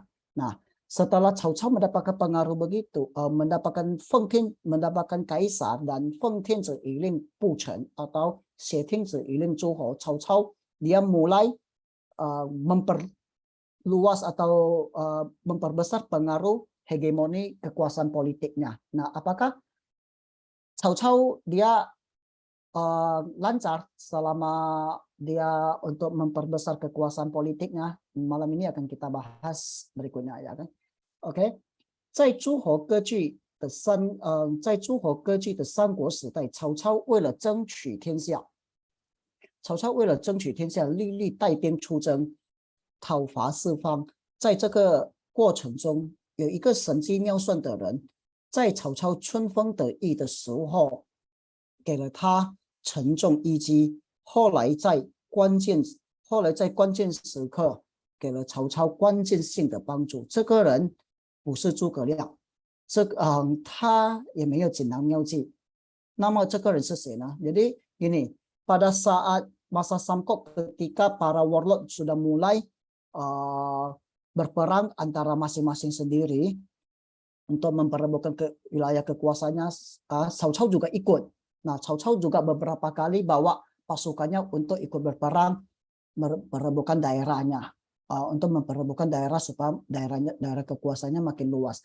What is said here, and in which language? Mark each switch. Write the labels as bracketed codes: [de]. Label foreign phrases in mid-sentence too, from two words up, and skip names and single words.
[id] Nah, setelah Cao Cao mendapatkan pengaruh begitu, mendapatkan kaisar dan [zh] 奉天子以令不臣 [id] atau [zh] 挟天子以令诸侯, [id] Cao Cao dia mulai memperluas atau memperbesar pengaruh hegemoni kekuasaan politiknya. Nah, apakah Cao Cao dia lancar selama dia untuk memperbesar kekuasaan politiknya? Malam ini akan kita bahas berikutnya ya kan. [zh] OK，在诸侯割据的三国时代，曹操为了争取天下，历历带兵出征，讨伐四方。在这个过程中，有一个神机妙算的人，在曹操春风得意的时候，给了他沉重一击。后来在关键时刻，给了曹操关键性的帮助。这个人不是诸葛亮，他也没有锦囊妙计。那么这个人是谁呢？ [id] Jadi gini, pada saat masa Samkok ketika para warlord sudah mulai berperang antara masing-masing sendiri untuk memperebutkan wilayah kekuasaannya, Cao Cao juga ikut. Nah, Cao Cao juga beberapa kali bawa pasukannya untuk ikut berperang merebutkan daerahnya, untuk memperebutkan daerah supaya daerah kekuasaannya makin luas.